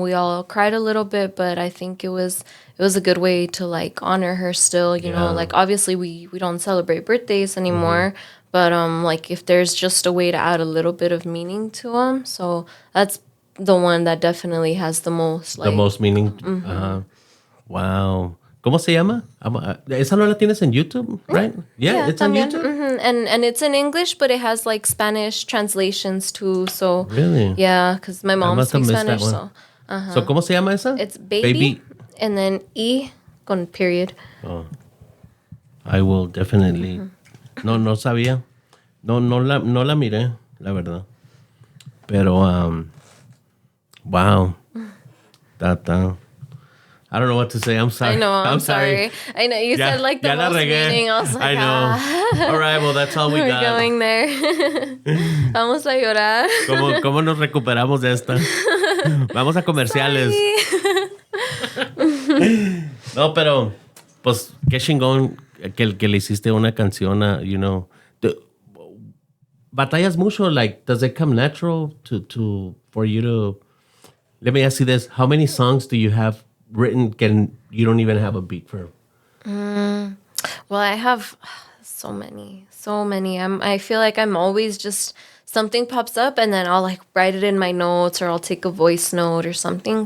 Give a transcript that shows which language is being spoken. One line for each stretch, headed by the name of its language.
English: We all cried a little bit, but I think it was a good way to like honor her still. You know, like obviously we don't celebrate birthdays anymore. But like if there's just a way to add a little bit of meaning to them, so that's the one that definitely has the most. Like, The most meaning. Wow.
Spanish: ¿Cómo se llama? Esa no la tienes en YouTube,
English: right? Yeah, it's on
Spanish: también.
English: YouTube. And it's in English, but it has like Spanish translations too. So Really? yeah, because my mom must have speaks missed that Spanish.
Spanish: one. So ¿cómo se llama esa?
English: It's baby, and then E con period. Oh, I will definitely.
Spanish: No sabía. No la miré, la verdad. Pero,
English: wow. That. I don't know what to say. I'm sorry. I know. I'm sorry. I know you said like the most meaning. I was like, I know. All right. Well, that's all we we're got.
Spanish: going there. Vamos a llorar. ¿Cómo nos recuperamos de esta? Vamos a comerciales. No, pero, pues, qué chingón que le hiciste una canción a,
English: you know.
Spanish: ¿Batallas mucho?
English: Like, does it come natural for you to... Let me ask you this. How many songs do you have written you don't even have a beat for? Well, I have so many. I feel like I'm always just something pops up and then I'll like write it in my notes or I'll take a voice note or something.